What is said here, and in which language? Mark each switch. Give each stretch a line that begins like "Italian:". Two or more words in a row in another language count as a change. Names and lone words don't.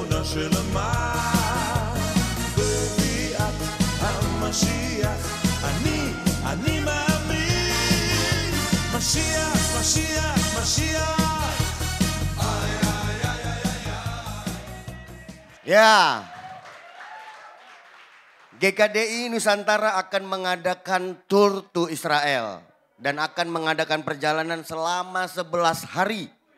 Hebrew: שלמה בביאת המשיח אני מאמין משיח משיח משיח
Indonesian: Ya, GKDI Nusantara akan mengadakan
English: tour to Israel
Indonesian: dan akan mengadakan perjalanan selama 11 hari.